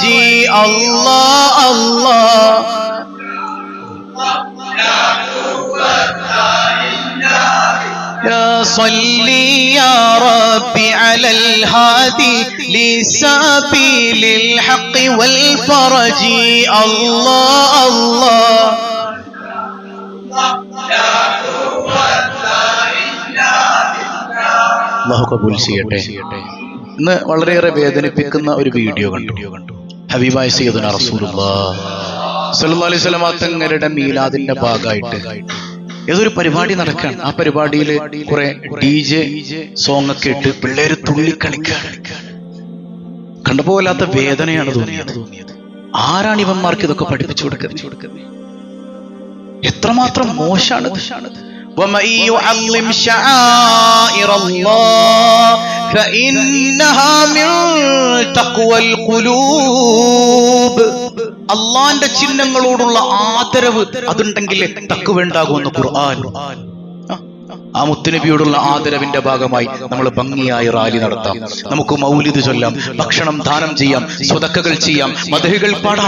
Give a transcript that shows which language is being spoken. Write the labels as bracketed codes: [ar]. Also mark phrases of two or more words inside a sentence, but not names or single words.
[ar] الله الله يا صلي يا ربي على الهادي لسبيل الحق والفرج. [ml] الله الله അല്ലാഹു കബൂൽ ചെയ്യട്ടെ. ഇന്ന് വളരെയേറെ വേദനിപ്പിക്കുന്ന ഒരു വീഡിയോ കണ്ടു. ഹബീബായ [ar] سيدنا رسول الله صلى الله عليه وسلم [ml] തങ്ങളുടെ മീലാദിന്റെ ഭാഗമായിട്ട് ഏതൊരു പരിപാടി നടക്കാൻ. ആ പരിപാടിയിൽ കുറെ [en] DJ song [ml] ഒക്കെ ഇട്ട് പിള്ളേര് തുള്ളിക്കളിക്കാണ്. കണ്ടപ്പോ വല്ലാത്ത വേദനയാണ് തോന്നിയത്. ആരാണ് ഇവന്മാർക്ക് ഇതൊക്കെ പഠിപ്പിച്ചു കൊടുക്കുന്നത്? എത്രമാത്രം മോശാണ്. [ar] وَمَن يُعَظِّمْ شَعَائِرَ اللَّهِ فَإِنَّهَا مِن تَقْوَى الْقُلُوبِ. [ml] അള്ളാന്റെ ചിഹ്നങ്ങളോടുള്ള ആദരവ് അതുണ്ടെങ്കിൽ തഖ്വ ഉണ്ടാകുമെന്ന് ഖുർആൻ. ആ മുത്തുനബിയോടുള്ള ആദരവിന്റെ ഭാഗമായി നമ്മൾ ഭംഗിയായി റാലി നടത്താം, നമുക്ക് മൗലിദ് ചൊല്ലാം, ഭക്ഷണം ദാനം ചെയ്യാം, സ്വതക്കകൾ ചെയ്യാം, മദ്ഹുകൾ പാടാം.